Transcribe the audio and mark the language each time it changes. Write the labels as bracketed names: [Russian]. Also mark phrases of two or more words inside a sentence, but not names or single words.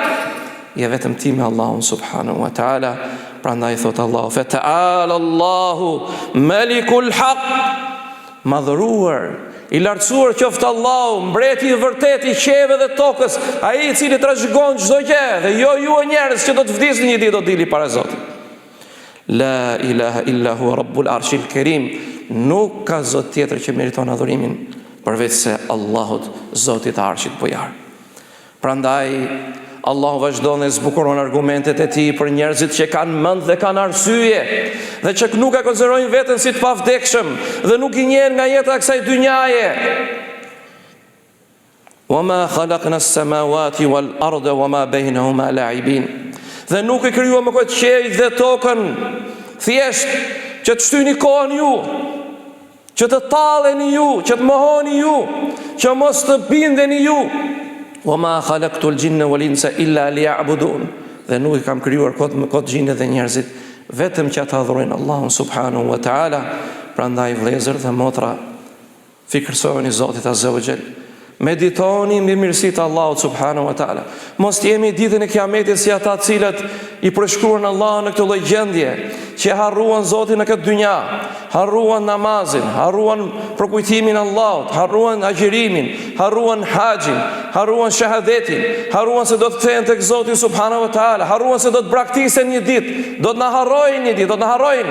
[Albanian] Je vetëm ti me Allahun [Arabic] سبحانه وتعالى. [Albanian] Prandaj thot Allahu: [Arabic] "فتعالى الله الملك الحق", [Albanian] madhëruar, i lartësuar qoftë Allahu, mbreti i vërtet i qeve dhe tokës, ai i cili trashëgon çdo gjë, dhe jo ju njerëz që do të vdisni një ditë do dili para Zotit. [Arabic] لا إله إلا هو رب العرش الكريم. [Albanian] Nuk ka Zot tjetër që meriton adhurimin përveç se Allahut, Zotit të Arshit Bujar. Prandaj Allahu vazhdon dhe zbukuron argumentet e tij për njerëzit që kanë mend dhe kanë arsye, dhe që nuk e konsiderojnë veten si të pavdekshëm dhe nuk i njehen nga jeta e kësaj dynjaje. [Arabic] وما خلقنا السماوات والأرض وما بينهما لاعبين. [Albanian] Dhe nuk e krijuam më këtë qiell dhe tokën thjesht që të shtyni kohën ju, që të talleni ju, që të mohoni ju, që mos të bindeni ju. [Arabic] وما خلقت الجن والإنس إلا ليعبدون. [Albanian] Dhe nuk i kam krijuar kot gjindet dhe njerëzit vetëm që ata adhurojnë Allahun [Arabic] سبحانه وتعالى. [Albanian] Prandaj vëllezër dhe motra, fikërsoni Zotit [Arabic] عز وجل. [Albanian] Meditoni mbi mirësitë e Allahut [Arabic] سبحانه وتعالى. [Albanian] Mos jemi ditën e Kiametit si ata të cilët i përshkruan Allahun në këtë lloj gjendje, që harruan Zotin në këtë dynja, harruan namazin, harruan përkujtimin e Allahut, harruan agjërimin, harruan haxhin, harruan shahadetin, harruan se do të kthehen tek Zoti [Arabic] سبحانه وتعالى, [Albanian] harruan se do të braktisen një ditë, do të na harrojnë një ditë, do të na harrojnë.